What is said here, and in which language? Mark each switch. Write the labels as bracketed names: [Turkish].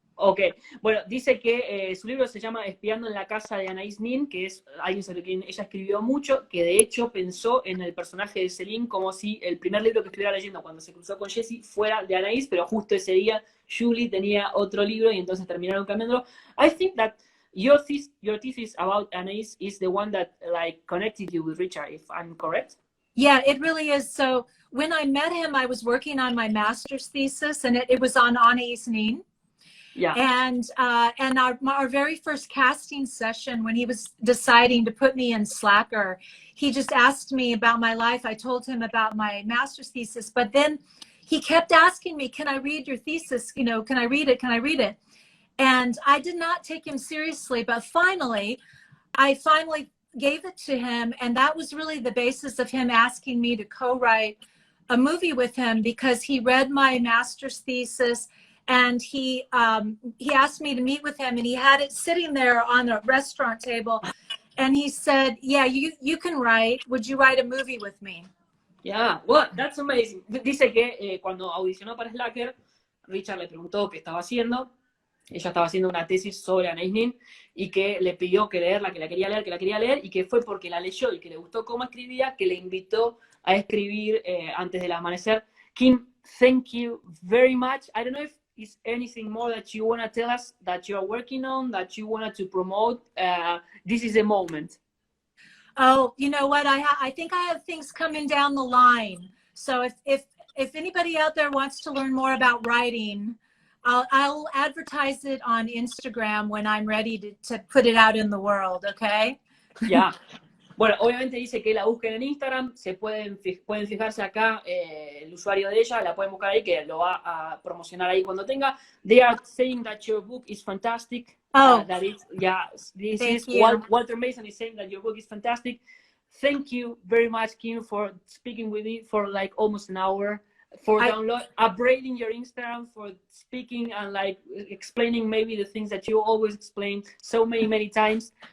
[Spanish] Ok, bueno, dice que su libro se llama Espiando en la casa de Anaïs Nin, que es alguien sobre quien ella escribió mucho, que de hecho pensó en el personaje de Celine como si el primer libro que estuviera leyendo cuando se cruzó con Jessie fuera de Anaïs, pero justo ese día Julie tenía otro libro y entonces terminaron cambiándolo. [English] I think that your thesis about Anaïs is the one that like connected you with Richard, if I'm correct? Yeah, it really is. So when I met him, I was working on my master's thesis, and it was on Ani Isnin. Yeah. And our very first casting session, when he was deciding to put me in Slacker, he just asked me about my life. I told him about my master's thesis, but then he kept asking me, can I read your thesis? You know, can I read it? Can I read it? And I did not take him seriously, but I finally gave it to him. And that was really the basis of him asking me to co-write a movie with him, because he read my master's thesis. And he asked me to meet with him, and he had it sitting there on a restaurant table. And he said, yeah, you can write. Would you write a movie with me? Yeah, well, that's amazing. [Spanish] Dice que cuando audicionó para Slacker, Richard le preguntó qué estaba haciendo. Ella estaba haciendo una tesis sobre Anaïs Nin y que le pidió que leerla, que la quería leer, y que fue porque la leyó y que le gustó cómo escribía, que le invitó a escribir antes del amanecer. [English] Kim, thank you very much. I don't know if is anything more that you want to tell us that you're working on, that you wanted to promote? This is a moment. Oh, you know what? I think I have things coming down the line. So if anybody out there wants to learn more about writing, I'll advertise it on Instagram when I'm ready to put it out in the world, okay? Yeah. [Spanish] Bueno, obviamente dice que la busquen en Instagram, pueden fijarse acá el usuario de ella, la pueden buscar ahí, que lo va a promocionar ahí cuando tenga. [English] They are saying that your book is fantastic. Oh, that is, yeah, this thank is you. Walter Mason is saying that your book is fantastic. Thank you very much, Kim, for speaking with me for like almost an hour, for upgrading your Instagram, for speaking and like explaining maybe the things that you always explain so many times.